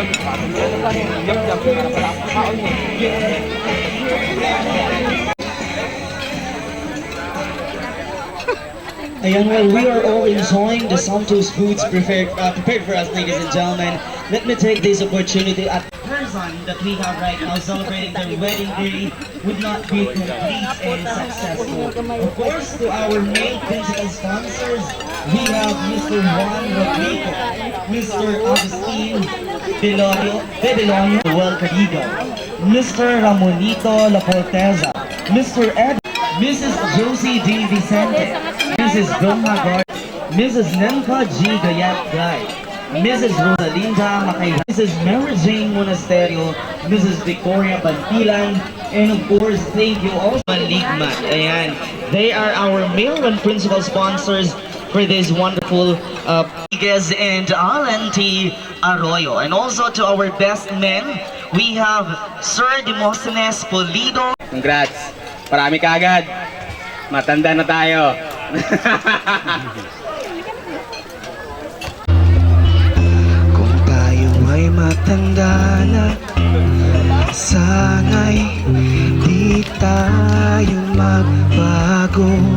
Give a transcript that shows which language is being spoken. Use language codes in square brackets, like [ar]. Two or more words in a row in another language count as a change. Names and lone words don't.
[en] Ayan, well, we are all enjoying the Santos foods prepared for us, ladies and gentlemen. Let me take this opportunity at the person that we have right now celebrating their wedding day would not be complete and successful. Of course, to our main principal sponsors, we have Mr. Juan Rodrigo, Mr. Agustin Bedelonio Huelcarigo, Mr. Ramonito La Porteza, Mr. Ed, Mrs. Josie D. Vicente, Mrs. Vilma Gard, Mrs. Nenka G. Gayat-Gay, Mrs. Rosalinda Macay, Mrs. Mary Jane Monasterio, Mrs. Victoria Bantilan, and of course, thank you also Ligmat. Ayan, they are our male and principal sponsors for this wonderful Miguez and Alan T. Arroyo. And also to our best men, we have Sir Demosthenes Polido. [tl] Congrats! Marami ka agad. Matanda na tayo. Kung tayo ay matanda na, sana'y di tayo magbago.